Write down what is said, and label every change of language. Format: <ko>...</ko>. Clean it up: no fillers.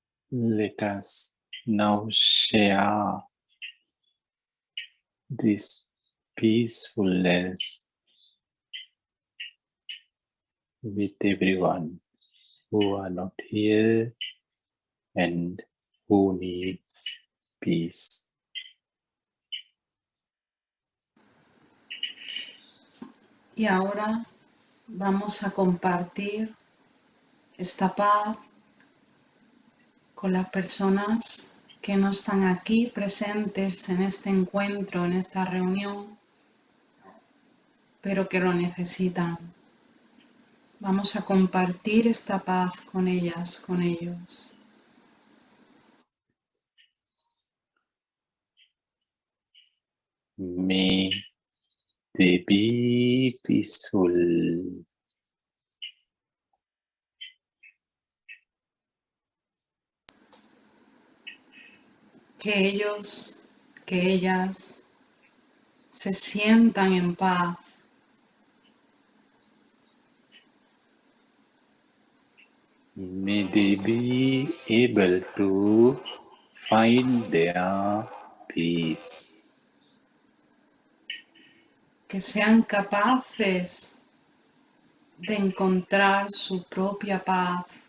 <en>Let us now share this peacefulness with everyone who are not here and who needs peace.</en> <es>Y ahora vamos a compartir esta paz con las personas que no están aquí presentes en este encuentro, en esta reunión, pero que lo necesitan. Vamos a compartir esta paz con ellas, con ellos.</es> <en>May they be peaceful.</en> <es>Que ellos, que ellas se sientan en paz.</es> <en>May they be able to find their peace.</en> <es>Que sean capaces de encontrar su propia paz.</es>